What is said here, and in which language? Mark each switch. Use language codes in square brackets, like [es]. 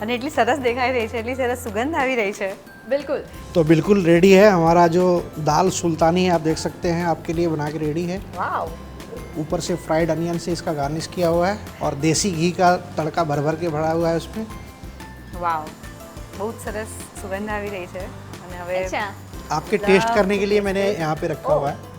[gu] અને એટલી સરસ દેખાઈ રહી છે, એટલી સરસ સુગંધ આવી રહી છે. બિલકુલ. [hi] तो बिल्कुल रेडी है हमारा जो दाल सुल्तानी है, आप देख सकते हैं आपके लिए बना के रेडी है. [en] Wow. [hi] ऊपर से फ्राइड अनियन से इसका गार्निश किया हुआ है और देसी घी का तड़का भर भर के भरा हुआ है उसमें. [gu] वाव, બહુ જ સરસ સુગંધ આવી રહી છે. અને હવે અચ્છા. [hi] आपके टेस्ट करने के लिए मैंने यहाँ पे रखा हुआ है,